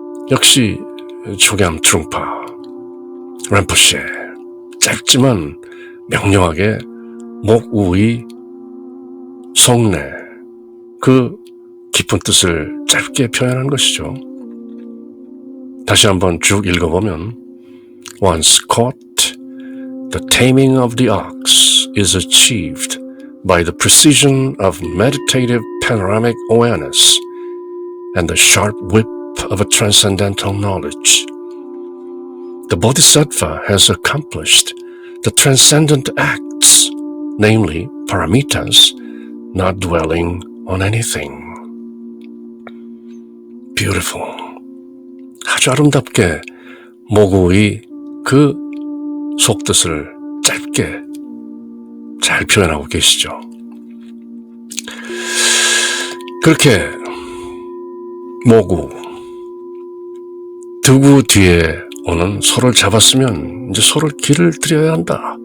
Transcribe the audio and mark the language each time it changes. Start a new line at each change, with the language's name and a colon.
Korean: 역시 조겸 트룽파 람포쉐, 짧지만 명료하게 목우의 속내, 그 깊은 뜻을 짧게 표현한 것이죠. 다시 한번 쭉 읽어보면
English: Once caught, the taming of the ox is achieved by the precision of meditative panoramic awareness and the sharp whip of a transcendental knowledge. The Bodhisattva has accomplished the transcendent acts, namely paramitas, not dwelling on anything. Beautiful.
Korean: 아주 아름답게 모구의 그 속뜻을 짧게 잘 표현하고 계시죠. 그렇게 모구, 두구 뒤에 오는 소를 잡았으면 이제 소를 길을 들여야 한다.